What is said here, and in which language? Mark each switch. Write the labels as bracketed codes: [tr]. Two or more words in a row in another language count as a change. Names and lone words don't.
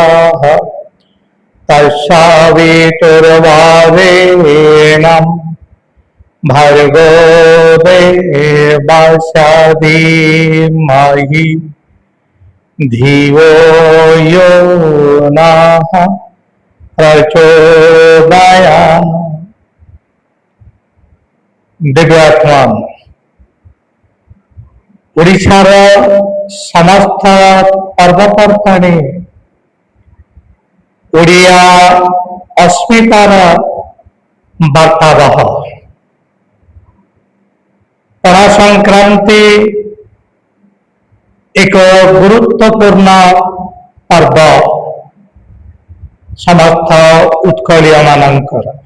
[sa] तस्सावितुर्वरेण्यं भर्गो देवस्य धीमहि धियो यो नः प्रचोदयात्। [or] ଦିବ୍ୟାତ୍ମାନ ଓଡ଼ିଶାର ସମସ୍ତ ପର୍ବପର୍ବଣୀ ଓଡ଼ିଆ ଅସ୍ମିତାର ବାର୍ତ୍ତାବହ। ପଣା ସଂକ୍ରାନ୍ତି ଏକ ଗୁରୁତ୍ୱପୂର୍ଣ୍ଣ ପର୍ବ ସମସ୍ତ ଉତ୍କଳୀୟ ମାନଙ୍କର।